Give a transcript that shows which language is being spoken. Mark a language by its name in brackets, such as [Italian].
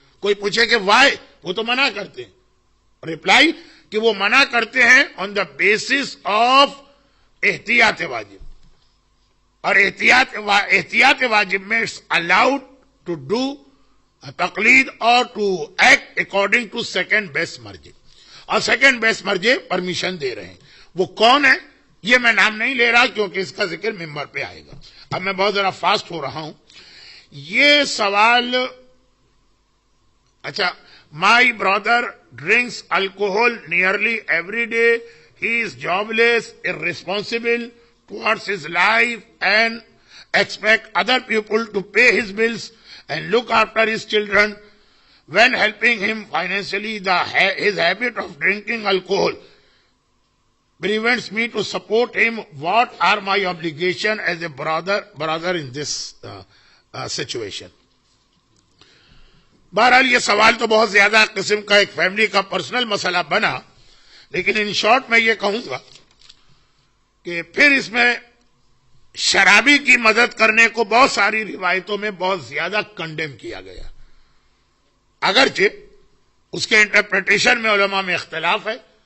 [Urdu] کوئی پوچھے کہ وائی، وہ تو منع کرتے ہیں. ریپلائی کہ وہ منع کرتے ہیں آن دا بیسس آف احتیاط واجب، اور احتیاط واجب میں [English] it's allowed to do [Urdu] تقلید اور [English] to act according to second best [Urdu] مرجے، اور سیکنڈ بیسٹ مرجے پرمیشن دے رہے ہیں. وہ کون ہے یہ میں نام نہیں لے رہا کیونکہ اس کا ذکر ممبر پہ آئے گا. اب میں بہت ذرا فاسٹ ہو رہا ہوں. یہ سوال، اچھا، [English] My brother drinks alcohol nearly every day, he is jobless, irresponsible towards his life and expect other people to pay his bills and look after his children. When helping him financially, his habit of drinking alcohol prevents me to support him. What are my obligations as a brother in this situation. [Urdu] بہرحال یہ سوال تو بہت زیادہ قسم کا ایک family کا پرسنل مسئلہ بنا، لیکن ان شارٹ میں یہ کہوں گا کہ پھر اس میں شرابی کی مدد کرنے کو بہت ساری روایتوں میں بہت زیادہ کنڈیم کیا گیا، اگرچہ اس کے انٹرپریٹیشن میں علماء میں اختلاف ہے.